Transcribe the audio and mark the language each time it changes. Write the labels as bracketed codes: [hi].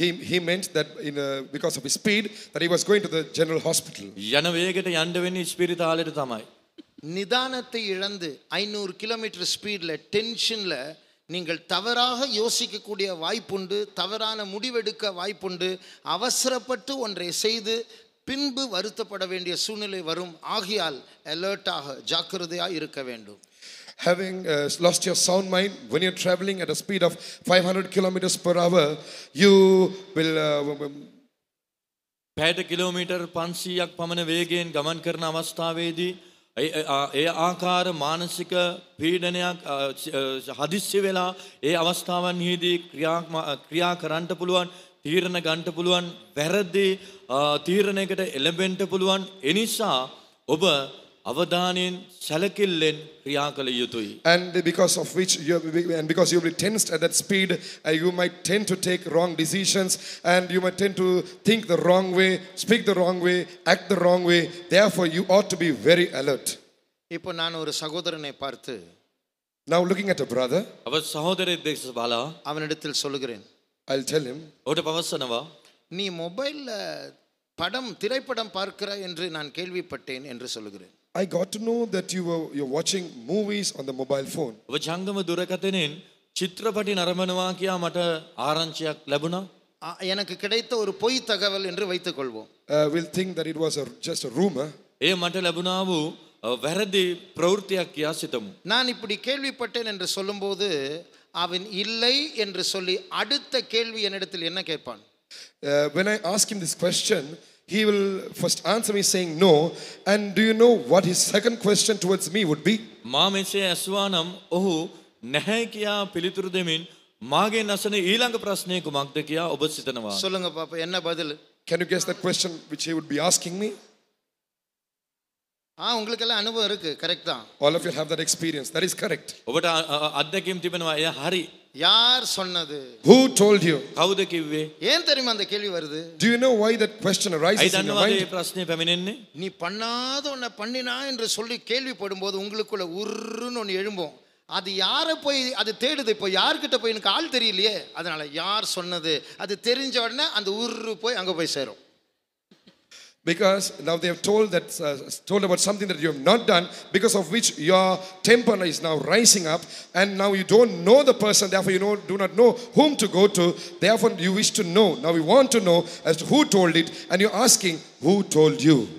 [en] He meant that because of his speed that he was going to the general hospital. [si] යන වේගයට යන්න වෙන්නේ ඉස්පිරිතාලෙට තමයි. [ta] நிதானத்தை இழந்து 500 கிலோமீட்டர் ஸ்பீட்ல டென்ஷன்ல நீங்கள் தவறாக யோசிக்கக்கூடிய வாய்ப்புண்டு, தவறான முடிவெடுக்க வாய்ப்புண்டு, அவசரப்பட்டு ஒன்றை செய்து பின்பு வருத்தப்பட வேண்டிய சூழ்நிலை வரும். ஆகியால் அலர்ட்டாக ஜாக்கிரதையாக இருக்க வேண்டும். [en] having lost your sound mind, when you're traveling at a speed of 500 kilometers per hour, you will [si] පැයට kilometre 500ක් පමණ වේගයෙන් ගමන් කරන අවස්ථාවේදී ඒ ආකාර මානසික පීඩනයක් හදිස්සි වෙලා ඒ අවස්ථාවන්හිදී ක්‍රියා කරන්න පුළුවන්, තීරණ ගන්න පුළුවන්, වැරදි තීරණයකට එළඹෙන්න පුළුවන්. ඒ නිසා ඔබ අවධානයෙන් සැලකිල්ලෙන් ක්‍රියා කළ යුතුයි. [en] and because of which because you will be tensed at that speed, you might tend to take wrong decisions, and you might tend to think the wrong way, speak the wrong way, act the wrong way. Therefore you ought to be very alert. [ta] இப்போ நான் ஒரு சகோதரனை பார்த்து, [en] Now looking at a brother, [si] අප සහෝදරයෙක් දෙස බලා [ta] அவனிடத்தில் சொல்லுகிறேன், [en] I'll tell him, [si] ඔහුට පවසනවා [ta] நீ மொபைல்ல திரைப்படம் பார்க்கிறாய் என்று நான் கேள்விப்பட்டேன் என்று சொல்லுகிறேன். [en] I got to know that you're watching movies on the mobile phone. [si] ඔබ ජංගම දුරකථනයෙන් චිත්‍රපටි නරඹනවා කියා මට ආරංචියක් ලැබුණා. [ta] எனக்கு கிடைத்த ஒரு பொய் தகவல் என்று வைத்துக் கொள்வோம். [en] We'll think that it was just a rumor. [si] ඒ මට ලැබුණා වූ වැරදි ප්‍රවෘත්තියක් කියා සිතමු. [ta] நான் இப்படி கேள்விப்பட்டேன் என்று சொல்லும்போது அவன் இல்லை என்று சொல்லி அடுத்த கேள்வி என்னிடத்தில் என்ன கேட்பான்? [en] When I ask him this question, he will first answer me saying no. And do you know what his second question towards me would be? [si] මා මෙසේ ඇසුවා නම් ඔහු නැහැ කියා පිළිතුරු දෙමින් මාගේ නැසන ඊළඟ ප්‍රශ්නය කුමක්ද කියා ඔබ සිතනවා. [ta] சொல்லுங்க பாப்பா, என்ன பதில்? [en] Can you guess that question which he would be asking me? [ta] உங்களுக்கெல்லாம் அனுபவம் இருக்கு, கரெக்ட் தான். [en] All of you have that experience. That is correct. [si] ඔබට අත්දැකීම් තිබෙනවා. එය හරි. [ta] யார் சொன்னது? [en] Who told you? [si] කවුද කිව්වේ? [ta] ஏன் தெரியுமா அந்த கேள்வி வருது? [en] Do you know why that question arises [si] I [en] in your [si] දන්නවද මේ [en] mind? [si] ප්‍රශ්නේ පැමිණෙන්නේ? [ta] நீ பண்ணாத ஒன்ன பண்ணினா என்று சொல்லி கேள்விப்படும்போது உங்களுக்குள்ள உருன்னு ஒன்று எழும்போம். அது யாரை போய் அது தேடுது? இப்போ யார்கிட்ட போய் எனக்கு ஆள் தெரியலையே, அதனால யார் சொன்னது அது தெரிஞ்ச உடனே அந்த உரு போய் அங்கே போய் சேரும். [en] Because now they have told about something that you have not done, because of which your temper is now rising up, and now you don't know the person, therefore you do not know whom to go to, therefore you wish to know. Now we want to know as to who told it, and you're asking who told you.